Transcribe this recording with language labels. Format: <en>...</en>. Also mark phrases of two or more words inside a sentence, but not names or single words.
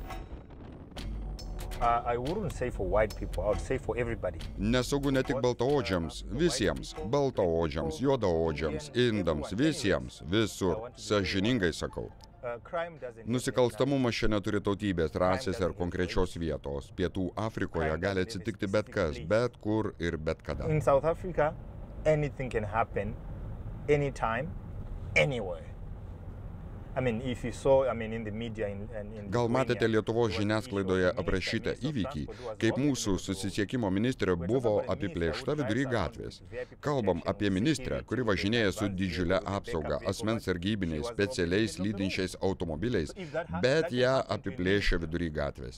<lt>Nesaugu ne tik baltaodžiams, visiems, baltaodžiams, juodaodžiams, indams, visiems, visur, sąžiningai sakau. Nusikalstamumas čia neturi tautybės, rasės ar konkrečios vietos. Pietų Afrikoje gali atsitikti bet kas, bet kur ir bet kada.</lt> <en>In South Africa, anything can happen, anytime, anywhere.</en> <lt>Gal matėte Lietuvos žiniasklaidoje aprašytą įvykį, kaip mūsų susisiekimo ministrė buvo apiplėšta vidury gatvės. Kalbam apie ministrę, kuri važinėja su didžiulė apsauga, asmens sargybiniais, specialiais lydinčiais automobiliais, bet ją apiplėšia vidury gatvės.</lt>